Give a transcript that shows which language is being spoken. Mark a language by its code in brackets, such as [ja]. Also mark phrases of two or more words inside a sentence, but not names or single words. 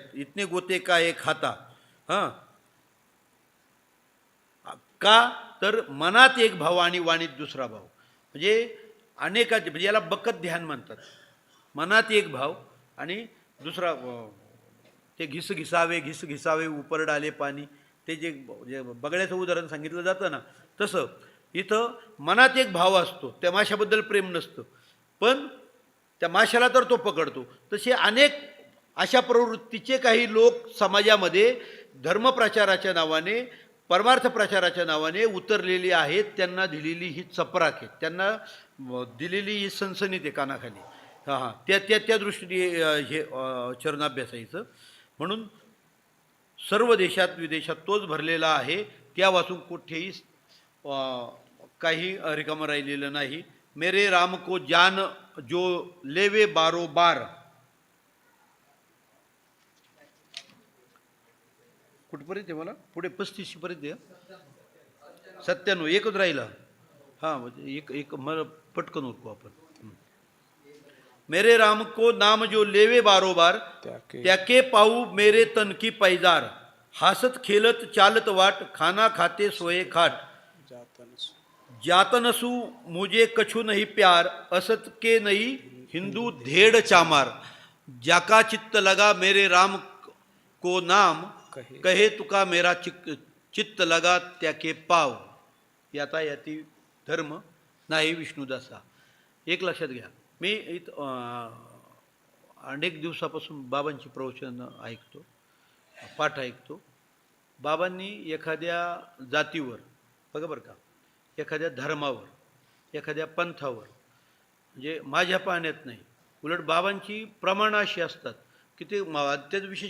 [hi] इतने गोते [mr] काय खाता. का तर मनात एक भाव आणि वाणीत दुसरा भाव. म्हणजे अनेकाचे, म्हणजे याला बकत ध्यान म्हणतात. मनात एक भाव आणि दुसरा ते [hi] घिस घिसावे उपर डाले पाणी. [mr] ते जे बगड्याचं उदाहरण सांगितलं जातं ना, तसं इथं मनात एक भाव असतो. त्या माशाबद्दल प्रेम नसतं, पण त्या माशाला तर तो पकडतो. तसे अनेक अशा प्रवृत्तीचे काही लोक समाजामध्ये धर्मप्रचाराच्या नावाने, परमार्थ प्रचाराच्या नावाने उतरलेली आहेत. त्यांना दिलेली ही चपराक आहे, त्यांना दिलेली ही सनसनीत आहे कानाखाली. त्या दृष्टीने हे चरणाभ्यासायचं. म्हणून सर्व देशात विदेशात तोच भरलेला आहे. त्या वाचून कुठेही काही रिकामं राहिलेलं नाही. [hi] मेरे राम को जान जो लेवे बारोबार. [mr] कुठपर्यंत आहे मला पुढे 35 पर्यंत आहे. 97 एकच राहिला. म्हणजे एक मला पटकन उरकू आपण. [hi] मेरे राम को नाम जो लेवे बारोबार त्याके पाऊ मेरे तन की पैजार. हासत खेलत चालत वाट खाना खाते सोये खाट. जातनसू मुझे कछु नहीं प्यार असत के नहीं हिंदू धेड़ चामार. जाका चित्त लगा मेरे राम को नाम कहे तुका मेरा चित्त लगा त्याके पाव. [mr] याता याती धर्म नाही विष्णुदासा. एक लक्षात घ्या, मी अनेक दिवसापासून बाबांची प्रवचन ऐकतो, पाठ ऐकतो. बाबांनी एखाद्या जातीवर, बघा बरं का, एखाद्या धर्मावर, एखाद्या पंथावर, म्हणजे माझ्या पाहण्यात नाही, उलट बाबांची प्रमाणं अशी असतात की ते अत्यंत विशेष.